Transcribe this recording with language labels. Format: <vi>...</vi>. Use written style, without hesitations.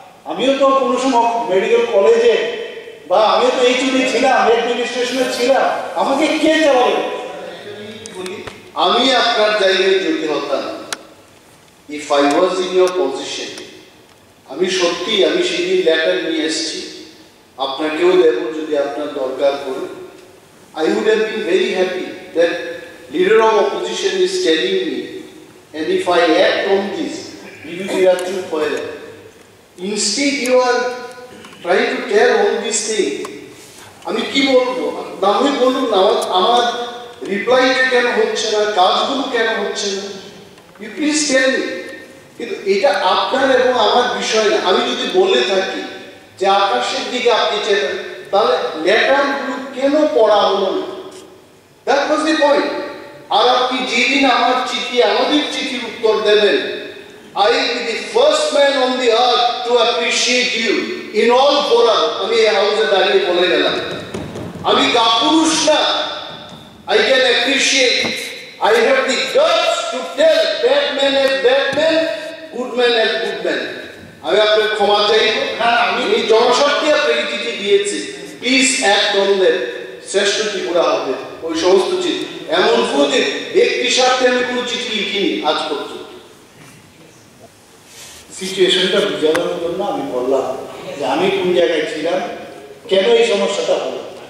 <bn>আমিও তো কোনো সময় মেডিকেল কলেজে বা আমিও তো এইচওডি ছিলাম, অ্যাডমিনিস্ট্রেশনে ছিলাম, আমাকে কে চালাবে? আমি আপনার জায়গায় যদি হতাম,</bn> <en>if I was in your position,</en> <bn>আমি সত্যি আমি সেদিন লেটার নিয়ে এসেছি, আপনাকেও দেব যদি আপনার দরকার পড়ে।</bn> <en>I would have been very happy that leader of opposition is telling me, and if I act on this, you will be actually forever. Instead, you are trying to tell all these things.</en> <bn>আমি কি বলবো? না হয় বলুন না, আমার রিপ্লাইটা কেন হচ্ছে না, কাজগুলো কেন হচ্ছে না,</bn> <en>You please tell me.</en> <bn>কিন্তু এটা আপনার এবং আমার বিষয় না। আমি যদি বলে থাকি যে আকাশের দিকে আপনি চেনেন, তাহলে লেটারগুলো কেন পড়া হলো না?</bn> <en>That was the point.</en> <bn>আর আপনি যেদিন আমার চিঠি, আমাদের চিঠির উত্তর দেবেন,</bn> <en>I will be the first man on the earth to appreciate you in all forum.</en> <bn>আমি এই হাউসে দাঁড়িয়ে বলে গেলাম, আমি কাপুরুষ না,</bn> <en>I can appreciate. I have the guts to tell bad men as bad men, good men as good men.</en> <bn>আমি আপনার ক্ষমা চাইব। আমি এই জনস্বার্থে আপনাকে চিঠি দিয়েছি,</bn> <en>Please act on that.</en> <bn>শ্রেষ্ঠ ত্রিপুরা হবে ওই সমস্ত চিঠি। এমন কোনো ব্যক্তি স্বার্থে আমি কোনো চিঠি লিখিনি আজ পর্যন্ত। সিচুয়েশনটা বোঝানোর জন্য আমি বললাম যে আমি কোন জায়গায় ছিলাম, কেন এই সমস্যাটা হলো।</bn>